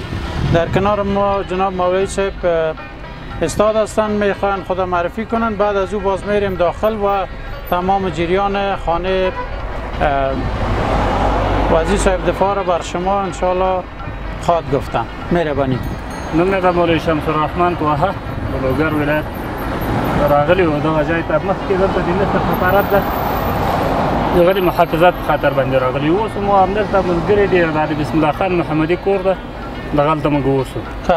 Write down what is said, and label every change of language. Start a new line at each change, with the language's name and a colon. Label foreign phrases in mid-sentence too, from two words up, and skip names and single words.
Persian: در کنار ما جناب مولوی صاحب استاد هستند، میخواین خدا معرفی کنن. بعد از او باز میریم داخل و تمام جریان خانه وزیر صاحب دفاع را بر شما انشاءالله خواهد گفتم. مهربانی.
Pashto: نن د مولوی شمس الرحمن توهه بلوګر ولایت راغلی و دغه ځای ته مخکې دلته د مصر سفارت ده دغه د محافظت په خاطر باندې راغلی اوس مو همدلته ملګري دي د بسم الله خان محمدي کور ده دغلته موږ اوسو.